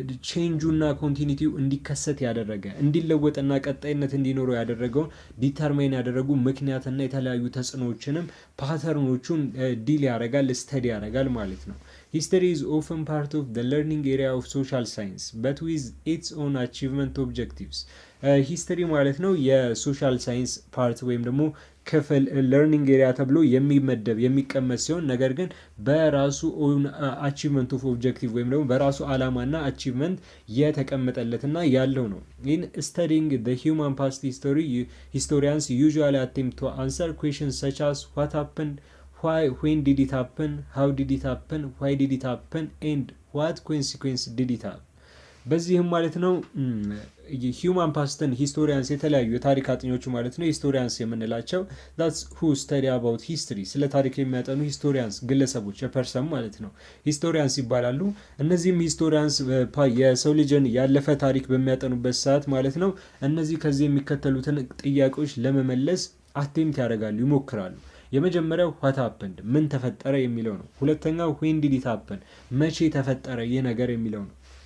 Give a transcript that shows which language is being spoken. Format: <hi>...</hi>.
<am>ቼንጁና ኮንቲኒቲው እንዲከሰት ያደረገ እንዲለወጥና ቀጣይነት እንዲኖረው ያደረገውን ዲተርማይን ያደረጉ ምክንያትና የተለያዩ ተጽዕኖዎችንም ፓተርኖቹን ዲል ያደርጋል ስተዲ ያደርጋል ማለት ነው።</am> <en>History is often part of the learning area of social science, but with its own achievement objectives.</en> <am>ሂስትሪ ማለት ነው የሶሻል ሳይንስ ፓርት ወይም ደግሞ ክፍል ለርኒንግ ኤሪያ ተብሎ የሚመደብ የሚቀመጥ ሲሆን ነገር ግን በራሱ ኦን አቺቭመንት ኦፍ ኦብጀክቲቭ ወይም ደግሞ በራሱ ዓላማና አቺቭመንት የተቀመጠለትና ያለው ነው።</am> <en>ኢን ስተዲንግ the human past history, historians usually attempt to answer questions such as what happened, why, when did it happen, how did it happen, why did it happen, and what consequence did it have.</en> <am>በዚህም ማለት ነው ሂውማን ፓስትን ሂስቶሪያንስ የተለያዩ የታሪክ አጥኞቹ ማለት ነው ሂስቶሪያንስ የምንላቸው</am> <en>that's who study about history</en> <am>ስለ ታሪክ የሚያጠኑ ሂስቶሪያንስ ግለሰቦች የፐርሰን ማለት ነው ሂስቶሪያንስ ይባላሉ። እነዚህም ሂስቶሪያንስ የሰው ልጅን ያለፈ ታሪክ በሚያጠኑበት ሰዓት ማለት ነው እነዚህ ከዚህ የሚከተሉትን ጥያቄዎች ለመመለስ አቴምፕት ያደርጋሉ ይሞክራሉ። የመጀመሪያው</am> <en>what happened</en> <am>ምን ተፈጠረ የሚለው ነው። ሁለተኛው</am> <en>when did it happen</en> <am>መቼ ተፈጠረ ይህ ነገር የሚለው ነው።</am>